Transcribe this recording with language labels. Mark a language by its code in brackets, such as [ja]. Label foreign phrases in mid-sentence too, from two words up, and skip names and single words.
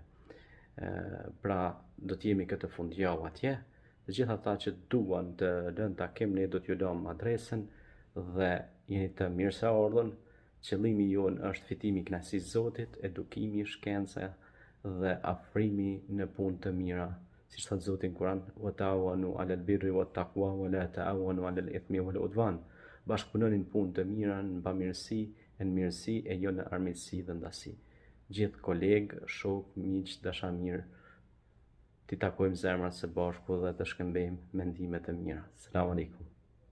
[sq] Pra do të jemi këtë fundjavë atje. Të gjithë ata që duan të lënë takim, ne do t'ju lëmë adresën dhe jeni të mirëseardhur. Qëllimi jon është fitimi i kënaqësisë së Zotit, edukimi, shkenca dhe afrimi në punë të mira. Siç thot Zoti në Kur'an: [ar] "وتعاونوا على البر والتقوى ولا تعاونوا على الإثم والعدوان." [sq] Bashkëpunonin punë të mira, në bamirësi, në mirësi e jo në armiqësi dhe ndasi. Gjithë kolegë, shok, miq, dashamirë, t'i takojmë zemrat së bashku dhe të shkëmbejmë mendime të mira. [ar] سلام عليكم.